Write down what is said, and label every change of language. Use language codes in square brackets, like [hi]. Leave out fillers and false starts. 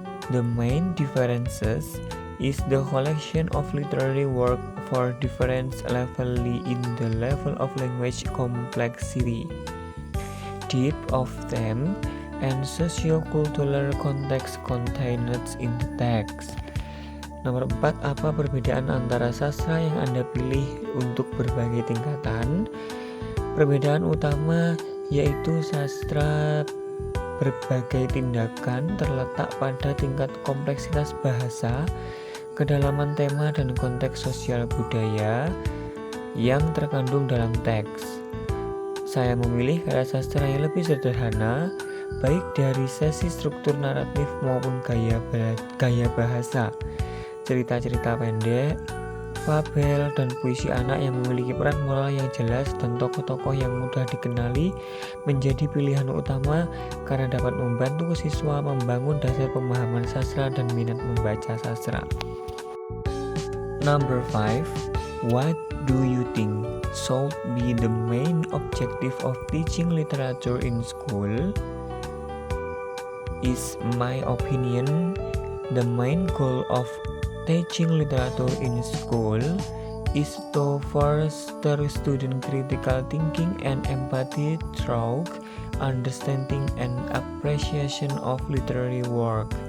[en] The main differences is the collection of literary work for different levels in the level of language complexity, depth of theme, and socio-cultural context contained in the text. [id] Nomor 4, apa perbedaan antara sastra yang Anda pilih untuk berbagai tingkatan? Perbedaan utama yaitu sastra berbagai tindakan terletak pada tingkat kompleksitas bahasa, kedalaman tema, dan konteks sosial budaya yang terkandung dalam teks. Saya memilih karya sastra yang lebih sederhana, baik dari sisi struktur naratif maupun gaya bahasa, cerita-cerita pendek, fabel, dan puisi anak yang memiliki peran moral yang jelas dan tokoh-tokoh yang mudah dikenali menjadi pilihan utama karena dapat membantu siswa membangun dasar pemahaman sastra dan minat membaca sastra. [en] Number 5, what do you think should be the main objective of teaching literature in school? Is my opinion, the main goal of teaching literature in school is to foster student critical thinking and empathy through understanding and appreciation of literary work.